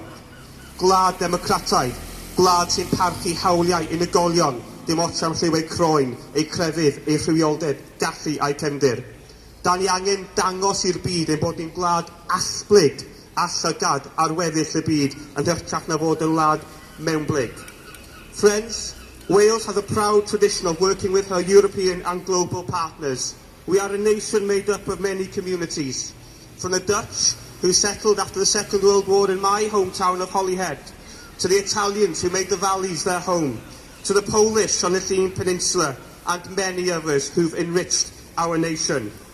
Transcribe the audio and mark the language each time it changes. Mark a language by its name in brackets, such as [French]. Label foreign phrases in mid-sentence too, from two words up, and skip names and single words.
[Welsh] Gwlad democrataidd, gwlad sy'n parchu hawliau unigolion, dim ots am lliwau croen, ei crefydd, ei rhywioldeb, gallu a'i cefndir. Da ni angen dangos i'r byd ein bod ni'n gwlad asblyg a llygad ar weddill y byd yn hytrach na fod yn wlad mewnblyg. [English] Friends, Wales has a proud tradition of working with her European and global partners. We are a nation made up of many communities, from the Dutch, who settled after the Second World War in my hometown of Holyhead, to the Italians who made the valleys their home, to the Polish on the Llŷn Peninsula, and many others who've enriched our nation.